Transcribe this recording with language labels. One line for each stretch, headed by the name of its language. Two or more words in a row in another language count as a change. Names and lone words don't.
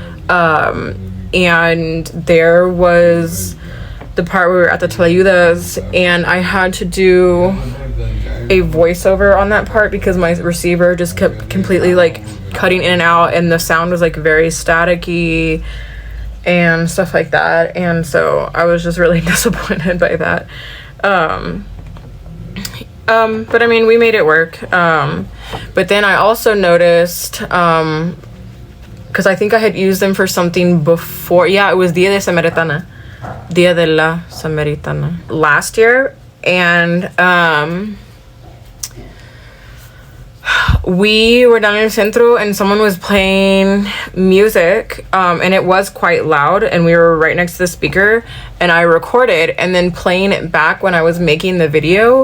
English: And there was the part where we were at the Tlayudas and I had to do a voiceover on that part because my receiver just kept completely like cutting in and out, and the sound was like very staticky and stuff like that. And so I was just really disappointed by that. But I mean, we made it work. But then I also noticed, because I think I had used them for something before. Yeah, it was Dia de Samaritana. Dia de la Samaritana. Last year. And we were down in
Spanish: el centro
English: and someone was playing music, and it was quite loud, and we were right next to the speaker, and I recorded and then playing it back when I was making the video.